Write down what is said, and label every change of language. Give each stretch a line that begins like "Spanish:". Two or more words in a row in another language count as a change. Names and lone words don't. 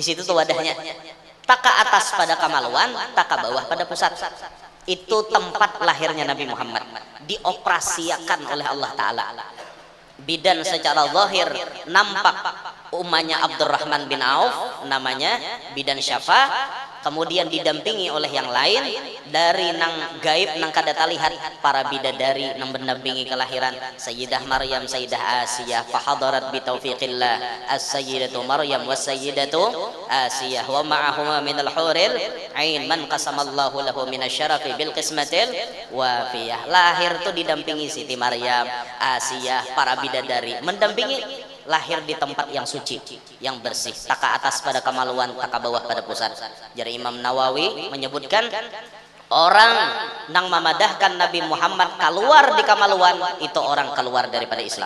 Banjar: situ tuh wadahnya tak ke atas pada kamaluan tak ke bawah pada pusat itu tempat lahirnya Nabi Muhammad dioperasiakan oleh Allah Ta'ala bidan secara zahir nampak umahnya Abdurrahman bin Auf namanya bidan Syafa kemudian didampingi oleh yang lain dari nang gaib nang kada talihat para bidadari nang mendampingi kelahiran Sayyidah Maryam Sayyidah Asiyah
Arabic: فحضرت بتوفيق الله السيدة مريم والسيدة آسية ومعهما من الحور العين من قسم الله له من الشرف بالقسمة الوافية
Banjar: lahir tuh didampingi Siti Maryam Asiyah para bidadari mendampingi lahir di tempat yang suci, yang bersih, tak ke atas pada kemaluan, tak ke bawah pada pusat. Jadi Imam Nawawi menyebutkan orang nang memadahkan Nabi Muhammad keluar di kemaluan itu orang keluar daripada Islam.